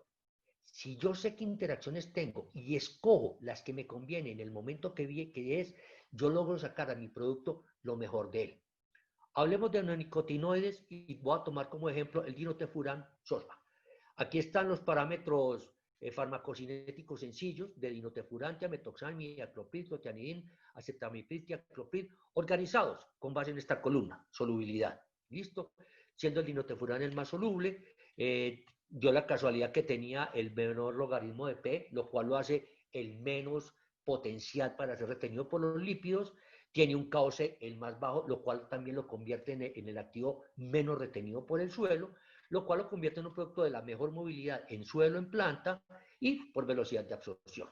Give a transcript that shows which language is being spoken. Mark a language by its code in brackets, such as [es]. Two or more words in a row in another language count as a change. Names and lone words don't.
[es] Si yo sé qué interacciones tengo y escojo las que me convienen en el momento que es, yo logro sacar a mi producto lo mejor de él. Hablemos de neonicotinoides y voy a tomar como ejemplo el dinotefurán sorba. Aquí están los parámetros farmacocinéticos sencillos de dinotefurán, tiametoxan, miacloprid, clotianidin, acetamiprid, tiacloprid, organizados con base en esta columna, solubilidad. ¿Listo? Siendo el dinotefurán el más soluble, dio la casualidad que tenía el menor logaritmo de P, lo cual lo hace el menos potencial para ser retenido por los lípidos. Tiene un KOC el más bajo, lo cual también lo convierte en el activo menos retenido por el suelo, lo cual lo convierte en un producto de la mejor movilidad en suelo, en planta y por velocidad de absorción.